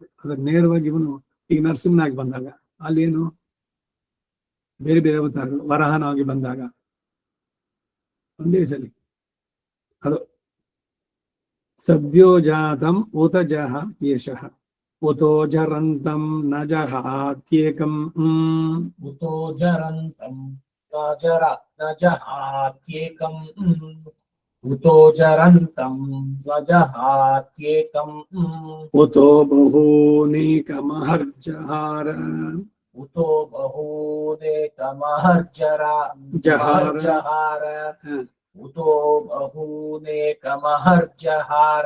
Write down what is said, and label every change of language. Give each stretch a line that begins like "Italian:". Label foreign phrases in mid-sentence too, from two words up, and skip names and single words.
Kannada: ಅದ್ರ ನೇರವಾಗಿ ಇವನು ಈಗ ನರಸಿಂಹನಾಗಿ ಬಂದಾಗ ಅಲ್ಲೇನು ಬೇರೆ ಬೇರೆ ಅವತಾರಗಳು, ವರಹನಾಗಿ ಬಂದಾಗ ಒಂದೇ ಸಲಿ ಅದು
Sanskrit: ಸದ್ಯೋ ಜಾತಂ ಉತ ಜಹ ಯಶಃ ಉತೋ ಜರಂತಂ ನ ಜಹಾತ್ಯೇಕಂ ಉತೋ ಜರಂತಂ ನ ಜಹಾತ್ಯೇಕಂ ಉತೋ ಜರಂತಂ ನ ಜಹಾತ್ಯೇಕಂ ಉತೋ ಬಹೂನೇಕಮಹರ್ಜಹಾರ ಉತೋ ಬಹೂನೇಕಮಹರ್ಜಹಾರ ಉತೋ ಬಹೂನೇಕಮಹರ್ಜಹಾರ